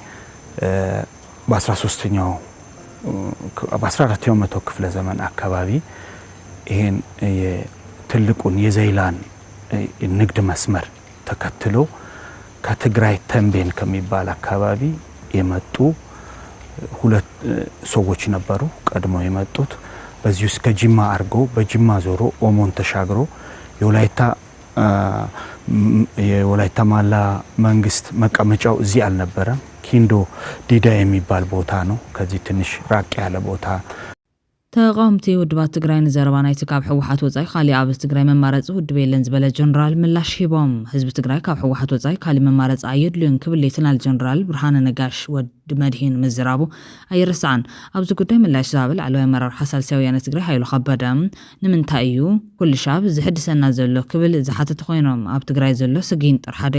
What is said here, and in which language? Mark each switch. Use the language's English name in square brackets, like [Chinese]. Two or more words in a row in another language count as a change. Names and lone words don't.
[Amharic] በ14ኛው መቶ ክፍለ ዘመን አካባቢ ይሄን የትልቁን የዘይላን ንግድ መስመር ተከትሎ ከትግራይ ተንቤን ከሚባል አካባቢ የመጡ ሁለት ሰዎች ነበሩ ቀድሞ የመጡት። በዚህ እስከ ጅማ አርጎ በጅማ ዞሮ ኦሞን ተሻግሮ የወላይታ ማላ መንግስት መቀመጫው እዚህ አልነበረም። ኪንዶ ዲዳ የሚባል ቦታ ነው። ከዚህ ትንሽ ራቅ ያለ ቦታ [Tigrinya] ተቃውምቲ ውድባት ትግራይ ንዘረባ ናይቲ ካብ ሕወሓት ወጻኢ ካሊእ ኣብ ትግራይ መማረፂ ውድብ የለን ዝበለ ጀነራል ምላሽ ሂቦም ህዝቢ ትግራይ ካብ ሕወሓት ወጻኢ ካሊእ መማረፂ ኣየድልዮን ክብል ሌተናል ጀነራል ብርሃነ ነጋሽ ወዲ መድሂን ምዝራቡ ኣይርስዓን ኣብዚ ጉዳይ ምላሽ ዝሃበ ላዕለዋይ ኣመራርሓ ሳልሳይ ወያነ ትግራይ ሃይሉ ከበደ ንምንታይ እዩ ኩሉ ሻብ ዝሕድሰና ዘሎ ክብል ዝሓተተ ኮይኖም ኣብ ትግራይ ዘሎ ስጊን ጥር ሓደ